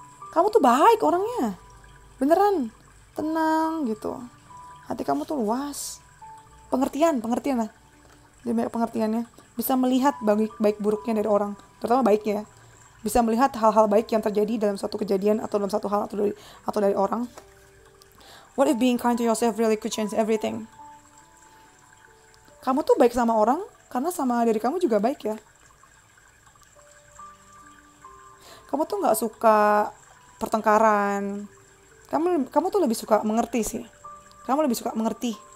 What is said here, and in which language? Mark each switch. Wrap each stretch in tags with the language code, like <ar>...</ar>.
<id>Kamu tuh baik orangnya. Beneran. Tenang gitu. Hati kamu tuh luas. Pengertian lah. Dia banyak pengertiannya. Bisa melihat baik buruknya dari orang. Terutama baiknya ya. Bisa melihat hal-hal baik yang terjadi dalam suatu kejadian atau dalam satu hal atau dari orang.</id> <en>What if being kind to yourself really could change everything?</en> <id>Kamu tuh baik sama orang karena sama diri kamu juga baik ya. Kamu tuh nggak suka pertengkaran. Kamu tuh lebih suka mengerti sih. Kamu lebih suka mengerti.</id>